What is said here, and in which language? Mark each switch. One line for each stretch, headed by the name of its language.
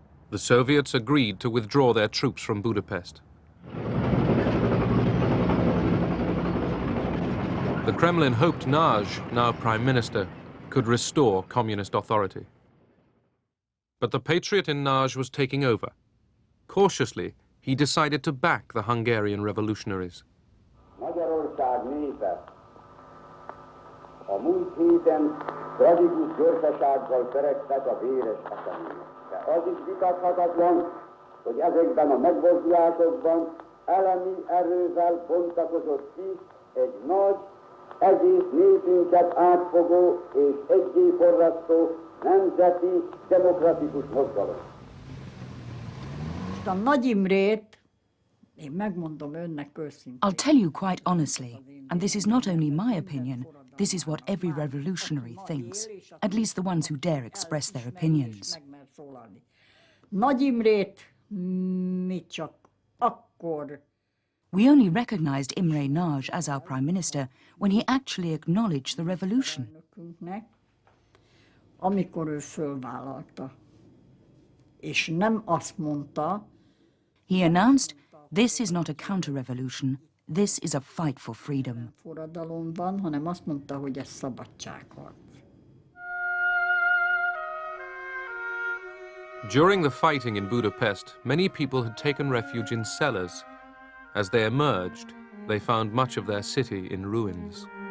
English: The Soviets agreed to withdraw their troops from Budapest. The Kremlin hoped Nagy, now Prime Minister, could restore communist authority. But the patriot in Nagy was taking over. Cautiously, he decided to back the Hungarian revolutionaries.
Hungarian: Magyarország népe a múlt héten tragikus gyorsasággal törekvett a véres esemény. De az is vitathatatlan, hogy ezekben a megmozdulásokban elemi erővel bontakozott ki egy nagy, egész népünket átfogó és egyé forrasztó nemzeti demokratikus mozgalom. A Nagy Imrét, én megmondom önnek őszintén.
English: I'll tell you quite honestly, and this is not only my opinion, this is what every revolutionary thinks, at least the ones who dare express their opinions.
Hungarian: Nagy Imrét mi csak akkor.
English: We only recognized Imre Nagy as our prime minister when he actually acknowledged the revolution.
Hungarian: Amikor ő fölvállalta, és nem azt mondta.
English: He announced, "This is not a counter-revolution. This is a fight for freedom."
Hungarian: Forradalomban, hanem azt mondta, hogy ez szabadságharc.
English: During the fighting in Budapest, many people had taken refuge in cellars. As they emerged, they found much of their city in ruins.